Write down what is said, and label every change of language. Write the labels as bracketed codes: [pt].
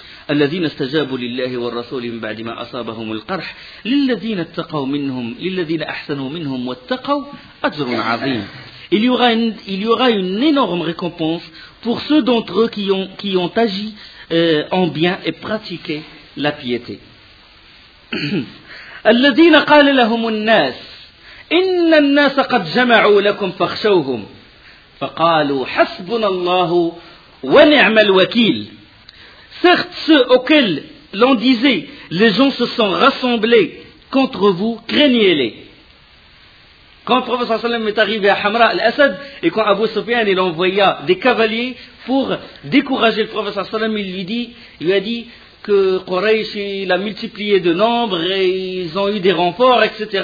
[ar] الذين استجابوا لله والرسول من بعد ما أصابهم القرح للذين اتقوا منهم للذين أحسنوا منهم واتقوا أجر عظيم. [fr] Il y aura une énorme récompense pour ceux d'entre eux qui ont agi en bien et pratiquer la piété. [ar] الذين قال لهم الناس إن الناس قد جمعوا لكم فخشوهم فقالوا حسبنا الله ونعم الوكيل. [fr] Certes, ceux auxquels l'on disait, les gens se sont rassemblés contre vous, craignez-les. Quand le prophète sallam est arrivé à Hamra al-Asad et quand Abu Sufyan il envoya des cavaliers pour décourager le prophète sallam, il lui a dit que Quraysh il a multiplié de nombre et ils ont eu des renforts, etc.